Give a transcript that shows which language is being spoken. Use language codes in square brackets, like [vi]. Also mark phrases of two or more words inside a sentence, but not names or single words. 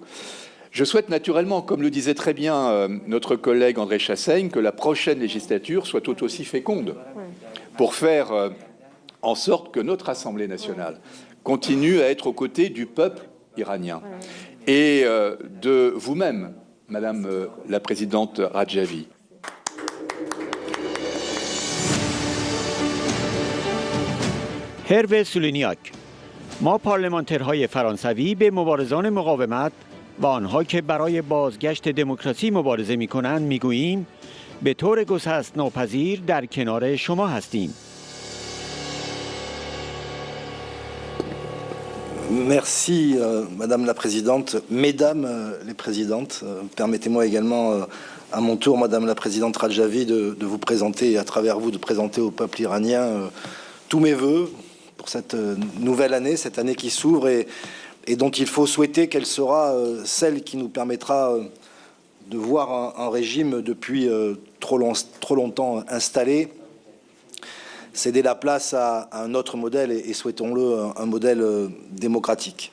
[fr] Je souhaite naturellement, comme le disait très bien notre collègue André Chassaigne, que la prochaine législature soit tout aussi féconde pour faire en sorte que notre Assemblée nationale continue à être aux côtés du peuple iranien et de vous-même, Madame la Présidente Radjavi. [fa] هرو سولینیاک: ما پارلمانترهای فرانسوی به مبارزان مقاومت و آنها که برای بازگشت دموکراسی مبارزه می‌کنند می‌گوییم به طور گسست ناپذیر در کنار شما هستیم. [fr] Merci Madame la Présidente, Mesdames les Présidentes. Permettez-moi également à mon tour, Madame la Présidente Radjavi, de vous présenter et à travers vous de présenter au peuple iranien tous mes vœux pour cette nouvelle année, cette année qui s'ouvre et dont il faut souhaiter qu'elle sera celle qui nous permettra voir un régime depuis trop longtemps installé céder la place à un autre modèle et souhaitons-le, un modèle démocratique.